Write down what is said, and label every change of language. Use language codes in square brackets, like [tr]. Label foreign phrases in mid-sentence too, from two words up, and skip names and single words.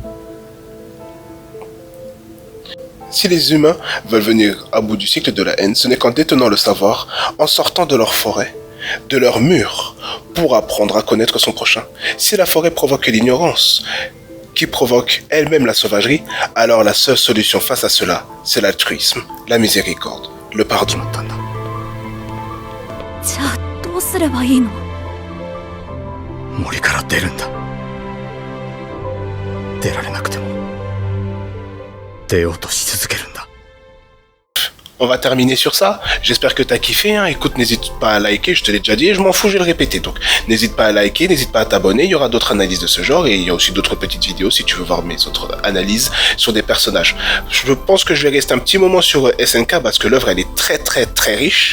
[fr] Si les humains veulent venir à bout du cycle de la haine, ce n'est qu'en détenant le savoir, en sortant de leur forêt, de leur mur, pour apprendre à connaître son prochain. Si la forêt provoque l'ignorance, qui provoque elle-même la sauvagerie, alors la seule solution face à cela, c'est l'altruisme, la miséricorde, le pardon. [ja] じゃあどうすればいいの？森から出るんだ。出られなくても出ようとし続けるんだ。 [fr] On va terminer sur ça. J'espère que t'as kiffé. Hein. Écoute, n'hésite pas à liker. Je te l'ai déjà dit et je m'en fous, je vais le répéter. Donc, n'hésite pas à liker, n'hésite pas à t'abonner. Il y aura d'autres analyses de ce genre et il y a aussi d'autres petites vidéos si tu veux voir mes autres analyses sur des personnages. Je pense que je vais rester un petit moment sur SNK parce que l'œuvre elle est très très riche.